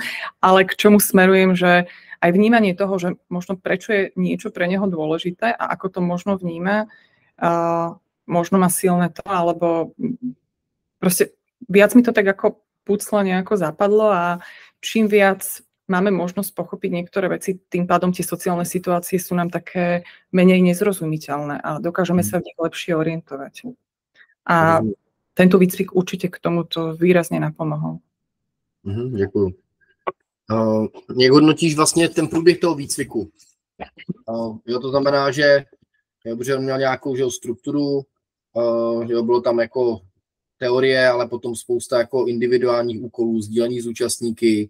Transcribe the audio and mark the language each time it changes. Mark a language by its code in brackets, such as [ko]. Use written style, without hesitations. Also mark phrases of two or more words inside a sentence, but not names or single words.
[sk] Ale k čomu smerujem, že aj vnímanie toho, že možno prečo je niečo pre neho dôležité a ako to možno vníma, možno má silné to, alebo proste viac mi to tak ako pucla nejako zapadlo a čím viac máme možnosť pochopiť niektoré veci, tým pádom tie sociálne situácie sú nám také menej nezrozumiteľné a dokážeme sa v nich lepšie orientovať. A tento výcvik určite k tomuto výrazne napomohol. [cs] Děkuju. Jak hodnotíš vlastně ten průběh toho výcviku? Jo, to znamená, že on měl nějakou strukturu, jo, bylo tam jako teorie, ale potom spousta jako individuálních úkolů, sdílení s účastníky.